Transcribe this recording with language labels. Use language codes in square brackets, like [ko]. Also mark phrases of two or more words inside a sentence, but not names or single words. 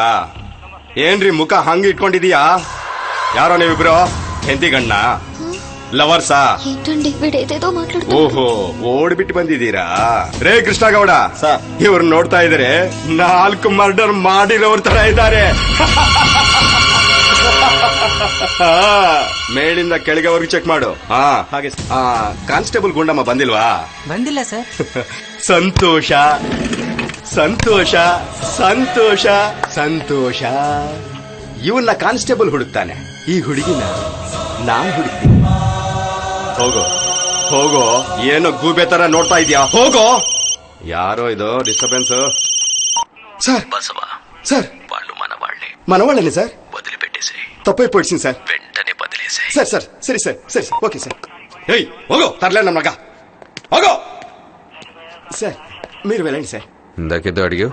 [kn] ಏನ್ರಿ ಮುಖ ಹಂಗ್ ಇಟ್ಕೊಂಡಿದೀಯಾ? ಯಾರೋ ನೀವಿಬ್ರು ಹೆಂಡತಿ ಗಣ್ಣ ಲವರ್ಸಾ? [te] ఏంటండి వీడేదేదో మాట్లాడుతూ. [kn] ಓಹೋ ಓಡ್ಬಿಟ್ಟು ಬಂದಿದ್ದೀರಾ? ರೇ ಕೃಷ್ಣಗೌಡ, ಇವ್ರು ನೋಡ್ತಾ ಇದಾರೆ 4 ಮರ್ಡರ್ ಮಾಡಿರೋರ್ ತರ ಇದ್ದಾರೆ. ಮೇಲಿಂದ ಕೆಳಗೆವರೆಗೂ ಚೆಕ್ ಮಾಡು. ಹಾಗೆ ಕಾನ್ಸ್ಟೇಬಲ್ ಗುಂಡಮ್ಮ ಬಂದಿಲ್ವಾ? ಬಂದಿಲ್ಲ ಸರ್. ಸಂತೋಷ ಸಂತೋಷ ಸಂತೋಷ ಸಂತೋಷ. ಇವನ್ನ ಕಾನ್ಸ್ಟೇಬಲ್ ಹುಡುಕ್ತಾನೆ, ಈ ಹುಡುಗಿನ ನಾನ್ ಹುಡುಕ್ತೀನಿ. ಹೋಗೋ ಹೋಗೋ, ಏನೋ ಗೂಬೆ ತರ ನೋಡ್ತಾ ಇದೀಯಾ? ಹೋಗೋ. ಯಾರೋ ಇದು ಡಿಸ್ಟರ್ಬೆನ್ಸ್? [te] సార్ బసవా, సార్ వాళ్ళు మన వాళ్ళే. మనవాళ్ళని సార్ వదిలిపెట్టేసి తప్పైపోయింది సార్. వెంటనే బదిలేసే. సార్ సార్ సరే సార్ సరే సార్ ఓకే సార్. ఏయ్ ಹೋಗೋ, తరలే నమ్మగా ಹೋಗೋ. సార్ మీరు వెళ్ళండి సార్. ఇందాకేదో అడిగావు.